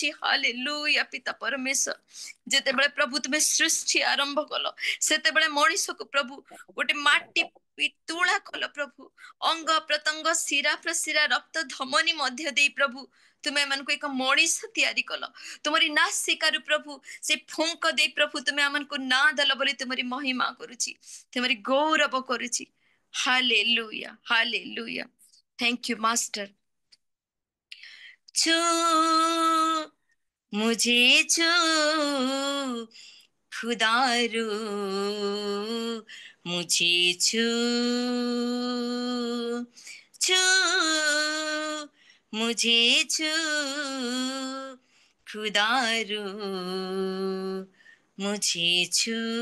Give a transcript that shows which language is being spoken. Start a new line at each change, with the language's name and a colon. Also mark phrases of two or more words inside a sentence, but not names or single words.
Odia: ହାଲେଲୁୟା ପିତା ପରମେଶ୍ୱର, ଯେତେବେଳେ ପ୍ରଭୁ ତୁମେ ସୃଷ୍ଟି ଆରମ୍ଭ କଲ, ସେତେବେଳେ ମଣିଷକୁ ପ୍ରଭୁ ଗୋଟେ ମାଟି ତୁଳା କଲ ପ୍ରଭୁ, ଅଙ୍ଗ ପ୍ରତ୍ୟଙ୍ଗ ଶିରା ପ୍ରଶିରା ରକ୍ତ ଧମନୀ ମଧ୍ୟ ଦେଇ ପ୍ରଭୁ ତୁମେ ଏମାନଙ୍କୁ ଏକ ମଣିଷ ତିଆରି କଲ। ତୁମରି ନାସିକାରୁ ପ୍ରଭୁ ସେ ଫୁଙ୍କ ଦେଇ ପ୍ରଭୁ ତୁମେ ଆମକୁ ନାଁ ଦେଲ ବୋଲି ତୁମରି ମହିମା କରୁଛି, ତୁମରି ଗୌରବ କରୁଛି। ହାଲେଲୁୟା, ହାଲେଲୁୟା।
English: thank you master.
Hindi: छू मुझे छू खुदारू, मुझे छू छू, मुझे छू खुदारू, मुझे छू।